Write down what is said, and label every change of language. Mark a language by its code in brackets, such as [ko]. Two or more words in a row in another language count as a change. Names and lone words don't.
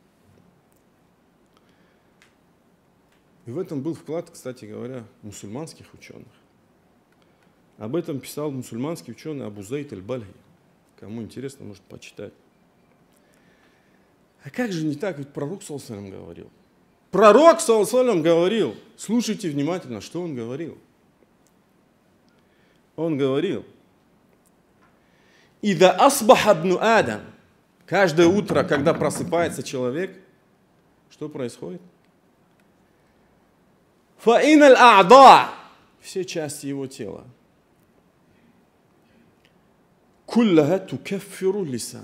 [ru] И в этом был вклад, кстати говоря, мусульманских ученых. Об этом писал мусульманский ученый Абу Зайд аль-Бальхи. Кому интересно, может почитать. А как же не так? Ведь пророк [ar] صلى الله عليه وسلم [ru] говорил. Пророк [ar] صلى الله عليه وسلم [ru] говорил. Слушайте внимательно, что он говорил. Он говорил: [ar] «إذا أصبح ابن آدم». [ru] Каждое утро, когда просыпается человек, что происходит? [ar] «فإن الأعضاء». [ru] Все части его тела. [ar] «كلها تكفر اللسان».